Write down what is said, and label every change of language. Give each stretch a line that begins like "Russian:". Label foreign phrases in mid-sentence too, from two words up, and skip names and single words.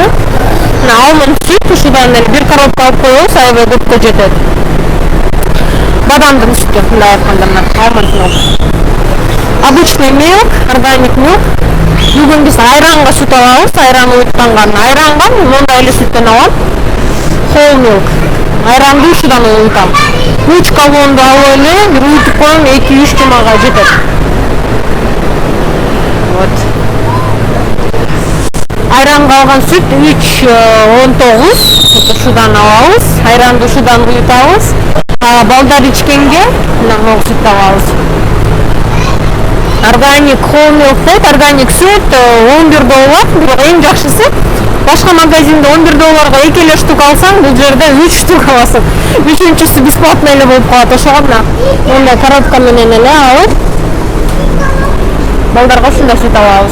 Kyrgyz: Мына алмон сүт, ушудан эле бир коробка алып коебуз, аябай көпкө жетет. Бадамдын сүтү, мындай айтканда мына алмон сүт. Обычный милк,
English: organic milk.
Kyrgyz: Бүгүн биз айранга сүт алабыз, айран уюттанган. Айранга мондай эле сүттөн алам.
English: Whole milk.
Kyrgyz: Айранды ушудан уютам. 3 галлонду алып эле бир уютуп коем, 2-3 жумага жетет. Вот. Айранга алган сүт 3,19. Ушудан алабыз. Айранды ушудан уютабыз. Балдар ичкенге мына могу сүт алабыз.
English: organic whole milk
Kyrgyz: дейт. Органик сүт $11. Бирок эң жакшысы башка магазинде $11 2 эле штук алсаң, бул жерде 3 штук аласың. Үчүнчүсү бесплатно эле болуп калат. Ошого мына мындай коробка менен эле алып балдарга ушундай сүт алабыз.